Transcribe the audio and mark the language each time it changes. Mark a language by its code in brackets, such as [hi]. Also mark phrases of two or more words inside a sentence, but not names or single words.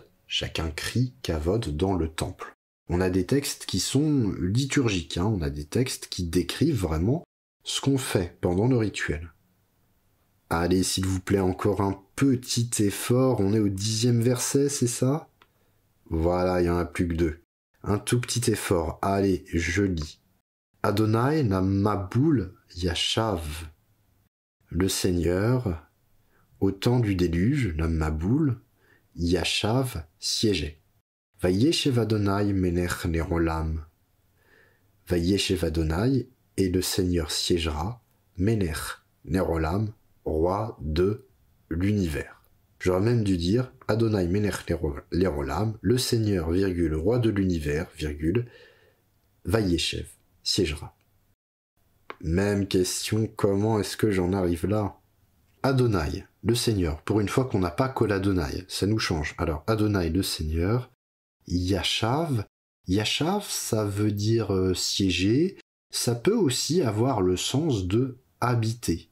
[fr] Chacun crie Kavod dans le temple. On a des textes qui sont liturgiques, on a des textes qui décrivent vraiment ce qu'on fait pendant le rituel. Allez, s'il vous plaît, encore un petit effort. On est au 10e verset, c'est ça? Voilà, il n'y en a plus que 2. Un tout petit effort. Allez, je lis. [he] אדוני למבול ישב. [fr] Le Seigneur, au temps du déluge, la Maboul, Yashav siégeait. [he] וישב אדוני מלך לעולם. וישב אדוני, [fr] et le Seigneur siégera, [he] מלך לעולם, [fr] roi de l'univers. J'aurais même dû dire [he] אדוני מלך לעולם, [fr] le Seigneur, virgule, roi de l'univers, virgule, Vayeshev, siégera. Même question, comment est-ce que j'en arrive là? Adonai, le Seigneur, pour une fois qu'on n'a pas [he] קול אדוני, [fr] ça nous change. Alors, Adonai, le Seigneur, [he] ישב, ישב, [fr] ça veut dire siéger, ça peut aussi avoir le sens de habiter.